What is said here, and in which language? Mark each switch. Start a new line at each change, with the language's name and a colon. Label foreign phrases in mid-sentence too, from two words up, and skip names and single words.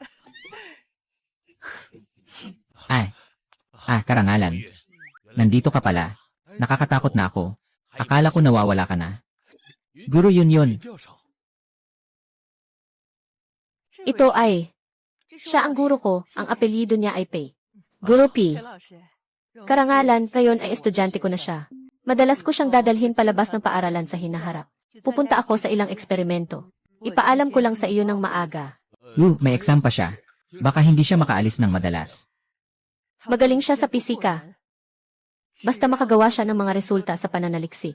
Filipino: Karangalan. Nandito ka pala. Nakakatakot na ako. Akala ko nawawala ka na. Guro yun.
Chinese: 教授，
Filipino: Ito ay, siya ang guro ko, ang apelyido niya ay Pei. Guro P.
Chinese: 裴老师，
Filipino: Karangalan, ngayon ay estudyante ko na siya. Madalas ko siyang dadalhin palabas ng paaralan sa hinaharap. Pupunta ako sa ilang eksperimento. Ipaalam ko lang sa iyo ng maaga. May exam pa siya. Baka hindi siya makaalis ng madalas. Magaling siya sa pisika. Basta makagawa siya ng mga resulta sa pananaliksik.